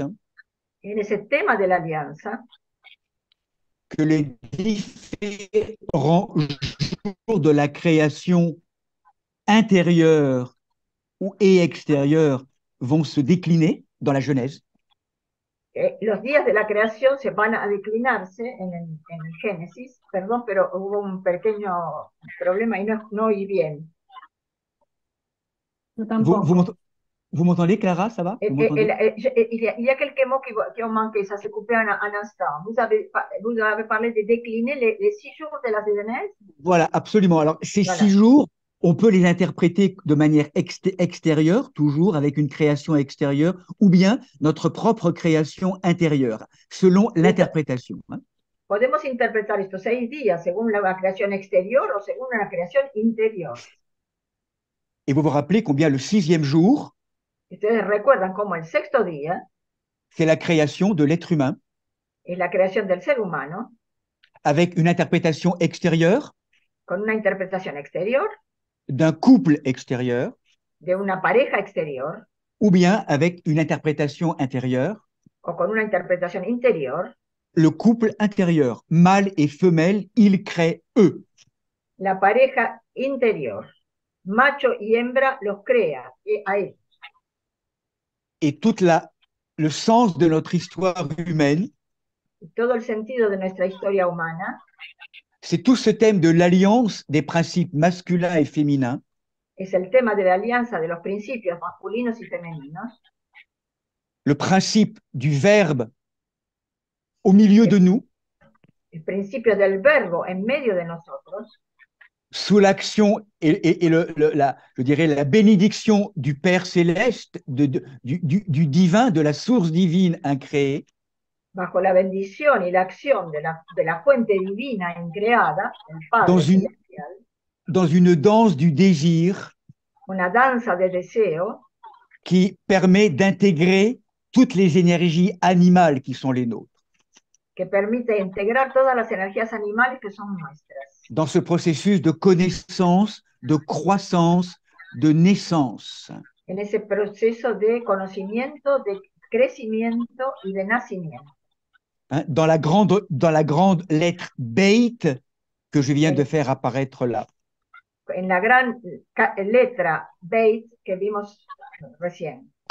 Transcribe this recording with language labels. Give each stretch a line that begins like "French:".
Spanish: en ese tema de la alianza
French: que les différents jours de la création intérieure et extérieure vont se décliner dans la Genèse.
Spanish: Los días de la creación se van a declinarse en el Génesis, perdón, pero hubo un pequeño problema y no oí bien. Yo
French: Vous,
Spanish: tampoco.
French: vous m'entendez, Clara, ça va? Vous m'entendez? Il y a quelques mots qui ont manqué, ça s'est coupé un instant. Vous avez parlé de décliner les 6 jours de la Genèse? Voilà, absolument. Alors, ces Voilà. 6 jours, on peut les interpréter de manière extérieure, toujours avec une création extérieure, ou bien notre propre création intérieure, selon l'interprétation. Hein.
Spanish: Podemos interpretar estos 6 días según la creación exterior o según la creación interior.
French: Et vous vous rappelez combien le 6e jour,
Spanish: Ustedes recuerdan cómo el 6º día
French: c'est la création de l'être humain,
Spanish: es la creación del ser humano,
French: avec une interprétation extérieure,
Spanish: con una interpretación exterior,
French: d'un couple extérieur,
Spanish: de una pareja exterior,
French: ou bien avec une interprétation intérieure,
Spanish: o con una interpretación interior,
French: le couple intérieur, mâle et femelle, ils créent eux.
Spanish: la pareja interior, macho y hembra los crea a ellos.
French: Et le sens de notre histoire humaine,
Spanish: Y todo el sentido de nuestra historia humana
French: c'est tout ce thème de l'alliance des principes masculins et féminins,
Spanish: es el tema de la alianza de los principios masculinos y femeninos,
French: le principe du verbe au milieu de nous,
Spanish: el principio del verbo en medio de nosotros,
French: sous l'action et je dirais la bénédiction du Père céleste, du divin, de la source divine incréée,
Spanish: bajo la bendición y la acción de la fuente divina increada, el Padre
French: dans une danse du désir
Spanish: una danza de deseo
French: qui permet d'intégrer toutes les énergies animales qui sont les nôtres.
Spanish: que permite integrar todas las energías animales que son nuestras.
French: Dans ce processus de connaissance, de croissance, de naissance.
Spanish: En ese proceso de conocimiento, de crecimiento y de nacimiento.
French: Hein, dans la grande lettre Beit que je viens de faire apparaître là.
Spanish: En la gran letra Beit que vimos recién.